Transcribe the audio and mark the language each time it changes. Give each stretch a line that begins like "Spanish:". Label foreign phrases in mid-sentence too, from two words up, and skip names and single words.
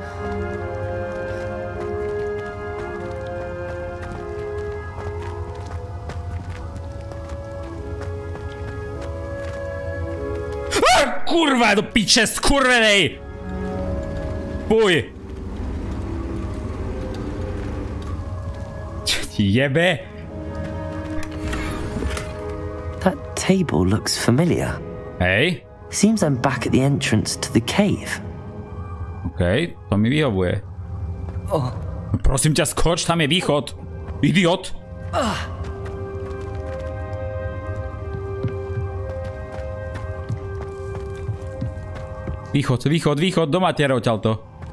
Slovak: Kurva, do piče skurvenej! Fuj! Čo ti jebe?
English: That table looks familiar.
Slovak: Hej?
English: Seems I'm back at the entrance to the cave.
Slovak: OK, to mi vyhovuje. Prosím ťa, skoč, tam je východ. Idiot! Východ, do matiera odtiaľto.